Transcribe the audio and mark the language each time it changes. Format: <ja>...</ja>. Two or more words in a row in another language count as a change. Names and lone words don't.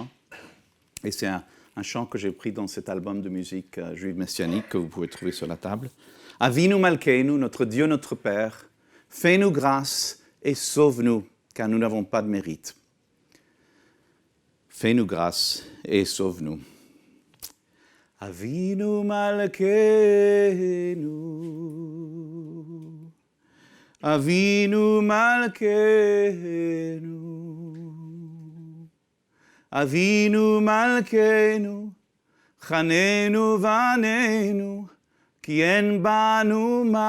<fr>Et c'est un chant que j'ai pris dans cet album de musique juive messianique que vous pouvez trouver sur la table.</fr> <he>אבינו מלכנו,</he> <fr>notre Dieu, notre Père, fais-nous grâce et sauve-nous, car nous n'avons pas de mérite. Fais-nous grâce et sauve-nous.</fr> <he>אבינו מלכנו, אבינו מלכנו, אבינו מלכנו, חננו ועננו, כי אין בנו</he>